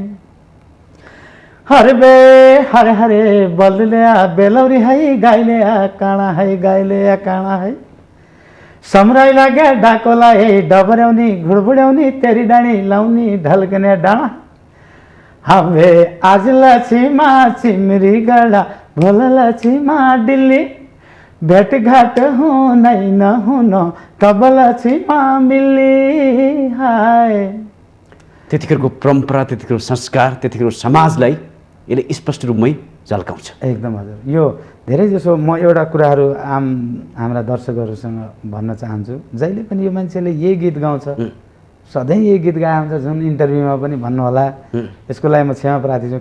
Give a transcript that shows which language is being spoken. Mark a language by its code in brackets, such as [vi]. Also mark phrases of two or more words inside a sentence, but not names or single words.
[kfy] हरबे हरे हरे बलल्या बेलौरी है गाइल्या काँडा है समराई लाग्या डाकोला है डबर्याउनी घुडबुड्याउनी तेरी डाँडी लाउनी ढल्कने डाँडा हवे आज लछिमा चिमरी गडा भोल लछिमा दिल्ली भेटघाट हुनै नहुन कब लछिमा मिल्ली हाय। [ne] त्यतिखेरको परम्परा, त्यतिखेरको संस्कार, त्यतिखेरको समाजलाई यसले स्पष्ट रूपमै झल्काउँछ। एकदम हजुर। यो धेरै जसो म एउटा कुराहरू हाम्रा दर्शकहरूसँग भन्न चाहन्छु, जहिले पनि यो मान्छेले यही गीत गाउँछ, सधैँ यही गीत गाए हुन्छ, जुन इन्टरभ्यूमा पनि भन्नुहोला, यसको लागि म क्षमा प्रार्थी छु।